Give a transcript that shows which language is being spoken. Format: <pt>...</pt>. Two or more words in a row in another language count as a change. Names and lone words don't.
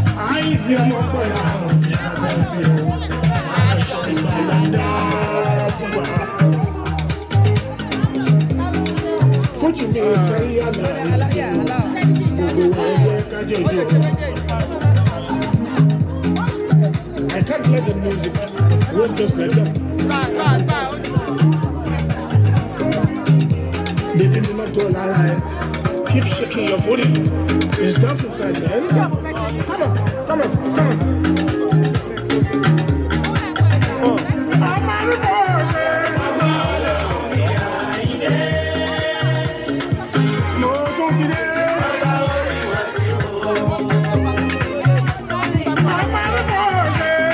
<yo>Àìbí ọmọ pẹ̀lú àwọn ìyàwó mi o. Aṣọ ìgbàlódé fún wa. Fújì mi sẹ́yìn àlàyé. Gbogbo wa ẹ jẹ́ ká jẹ́ ìjọ.</yo> <en>I can't let the music roll just like that. Baby,</en> <yo>mi máa tọ́ lára ẹ.</yo> <en>Keep shaking your booty. It's dancing time, man. Come on, come on, come on.</en> <yo>Ọmọ arúgbó ṣe. Mo tún ti dé. Ọmọ arúgbó ṣe.</yo>